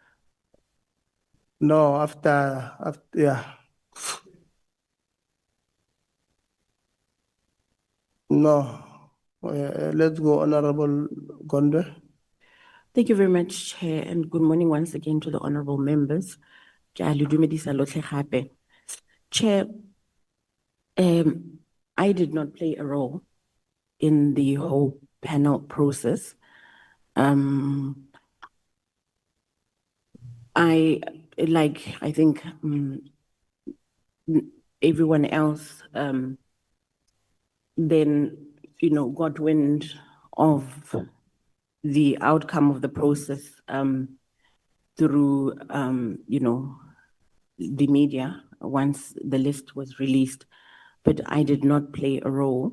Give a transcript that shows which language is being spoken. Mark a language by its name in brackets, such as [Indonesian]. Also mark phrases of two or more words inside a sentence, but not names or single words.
[English] No, after, yeah. No, let's go, Honorable Gondwe. Thank you very much, Chair, and good morning once again to the honorable members. [Tswana] Ke a le dumedisa lotlhe gape. [English] Chair, I did not play a role in the whole panel process. I think everyone else then, got wind of the outcome of the process through, the media once the list was released, but I did not play a role.